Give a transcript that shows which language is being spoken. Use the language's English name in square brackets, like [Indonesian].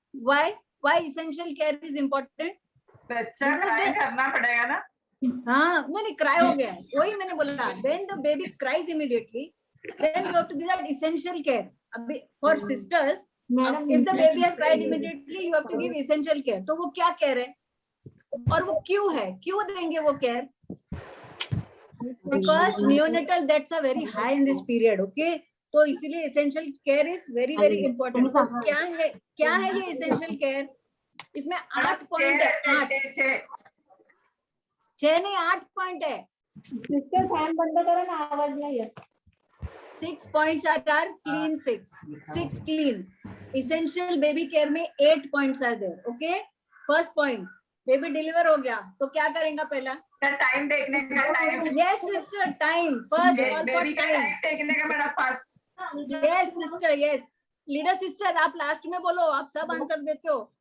[English] Why essential care is important? [Hindi] बच्चा cry करना पड़ेगा ना? हाँ, नहीं cry हो गया है. वही मैंने बोला. [English] When the baby cries immediately, then you have to do that essential care. [Hindi] अभी [English] for sisters, if the baby has cried immediately, you have to give essential care. [Hindi] तो वो क्या care है? और वो क्यों है? क्यों देंगे वो care? [English] Because neonatal deaths are very high in this period, okay? [Hindi] तो इसीलिए [English] essential care is very very important. [Hindi] तो क्या है ये essential care? इसमें 8 पॉइंट है. 6 नहीं 8 पॉइंट है. सिस्टर फैन बंद करो ना, आवाज नहीं है. [English] 6 points are clean 6 cleans. Essential baby care [Hindi] में [English] 8 points are there, okay? First point, [Hindi] baby deliver हो गया तो क्या करेंगे पहला? टाइम देखने का time. [English] Yes sister, time first. Call for [Hindi] baby का [English] time. [Hindi] टाइम देखने का बेटा first. [English] Yes sister, yes. [Hindi] Leader sister आप लास्ट में बोलो, आप सब आंसर देते हो.